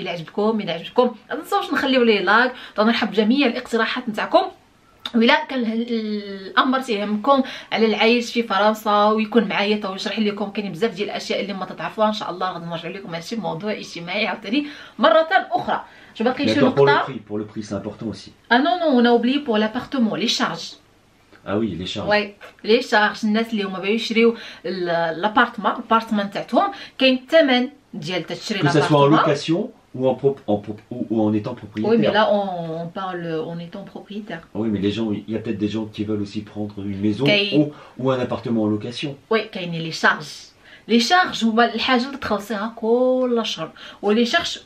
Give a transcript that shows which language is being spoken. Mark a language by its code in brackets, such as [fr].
[ar] الا عجبكم الا عجبكم ما تنساوش نخليو لي لايك، تنرحب بجميع الاقتراحات نتاعكم. وإلا كان الامر تيهمكم على العيش في فرنسا ويكون معايا تو يشرح لكم كاين بزاف ديال الاشياء اللي ما تتعرفوها ان شاء الله غادي نرجع لكم هادشي موضوع اجتماعي عاوتاني مره اخرى. جو باقي شي نقطه. [fr] Pour le prix c'est important aussi. Non on a oublié pour l'appartement les charges. Ah oui, les charges. [ar] وي لي شارج. الناس اللي هما باغيو يشريو الابارتمون تاعهم كاين الثمن ديال تشري [fr] Que ça soit en [ar] الابارتمون. [fr] location ou en étant propriétaire. Oui mais là on parle en étant propriétaire. Oui, mais les gens, il y a peut-être des gens qui veulent aussi prendre une maison ou un appartement en location. [ar] وي كاينين لي شارج. لي شارج هما الحاجه اللي تخلصيها كل شهر. ولي شارج